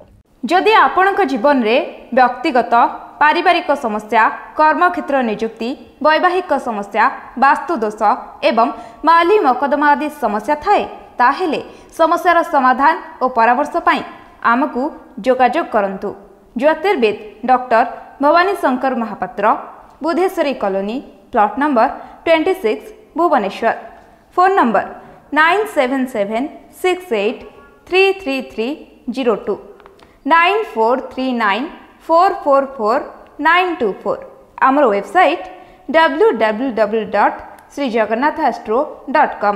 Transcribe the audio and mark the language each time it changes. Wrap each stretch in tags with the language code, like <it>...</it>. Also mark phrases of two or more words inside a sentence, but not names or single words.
<or>ଯଦି ଆପଣଙ୍କ ଜୀବନ ରେ ବ୍ୟକ୍ତିଗତ ପାରିବାରିକ ସମସ୍ୟା କର୍ମକ୍ଷେତ୍ର ନିଯୁକ୍ତି ବୈବାହିକ ସମସ୍ୟା ବାସ୍ତୁ ଦୋଷ ଏବଂ ମାଲି ମକଦ୍ଦମା ଆଦି ସମସ୍ୟା ଥାଏ ତାହାହେଲେ ସମସ୍ୟାର ସମାଧାନ ଆଉ ପରାମର୍ଶ ପାଇଁ ଆମକୁ ଯୋଗାଯୋଗ କରନ୍ତୁ। ଜ୍ୟୋତିର୍ବେଦ ଡକ୍ଟର ଭବାନୀ ଶଙ୍କର ମହାପାତ୍ର ବୁଧେଶ୍ୱରୀ</or> <en>colony plot number</en> <or>26 भुवनेश्वर।</or> <en>phone number</en> <or>9776833302 9439444924। ଆମର ୱେବସାଇଟ www.srijagannathastro.com।</or>